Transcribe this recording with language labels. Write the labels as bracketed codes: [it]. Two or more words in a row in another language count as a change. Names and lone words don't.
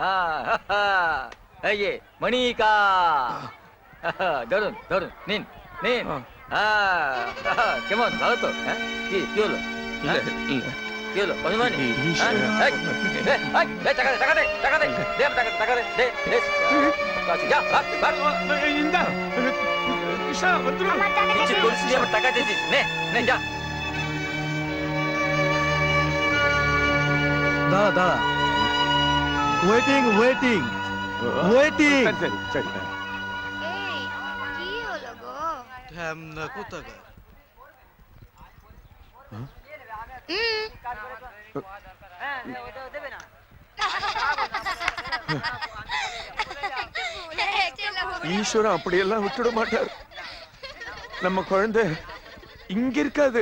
[bn] এই যে মনিকা, ধরুন ধরুন, নিন নিন। কেমন, ভালো তো? হ্যাঁ, কি কি হলো? কি হলো? পছন্দ হয়নি? হ্যাঁ? এই, টাকা দে টাকা দে টাকা দে, দে টাকা টাকা দে দে দে। যা ভাগ ভাগ। [ta] இந்த கிருஷ்ணா வந்துரும். [bn] আমার টাকা কিছু করিস নি, আবার টাকা দিয়েছিস। নে নে যা। দাঁড়া দাঁড়া, [en] waiting waiting waiting. [ta] சரி சரி சரி। [bn] এই কি হলো গো? ঢ্যামনা কোথাকার? [ta] ஈஸ்வரன் அப்படியெல்லாம் விட்டுட மாட்டார். நம்ம குழந்தை இங்க இருக்காது.